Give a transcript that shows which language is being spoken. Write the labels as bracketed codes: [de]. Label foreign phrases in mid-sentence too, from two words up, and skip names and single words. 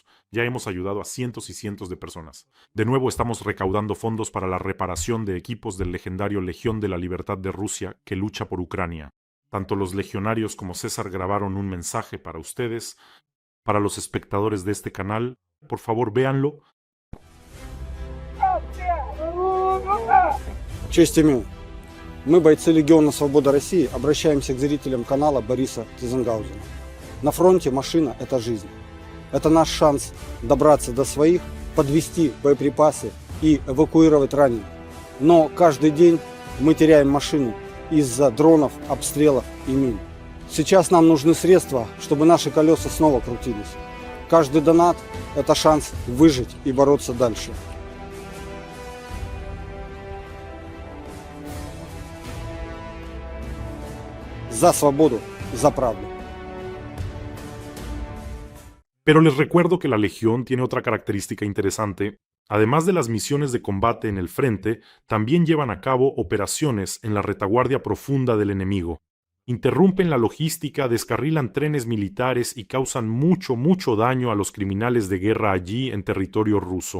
[es] Ya hemos ayudado a cientos y cientos de personas. De nuevo estamos recaudando fondos para la reparación de equipos del legendario Legión de la Libertad de Rusia que lucha por Ucrania. Tanto los legionarios como César grabaron un mensaje para ustedes, para los espectadores de este canal. Por favor, véanlo. [ru] Честь имею. Мы, бойцы Легиона Свобода России, обращаемся к зрителям канала Бориса Тизенгаузена. На фронте машина – это жизнь. Это наш шанс добраться до своих, подвести боеприпасы и эвакуировать раненых. Но каждый день мы теряем машины из-за дронов, обстрелов и мин. Сейчас нам нужны средства, чтобы наши колеса снова крутились. Каждый донат – это шанс выжить и бороться дальше. За свободу, за правду. [es] Pero les recuerdo que la Legión tiene otra característica interesante. Además de las misiones de combate en el frente, también llevan a cabo operaciones en la retaguardia profunda del enemigo. Interrumpen la logística, descarrilan trenes militares y causan mucho daño a los criminales de guerra allí en territorio ruso.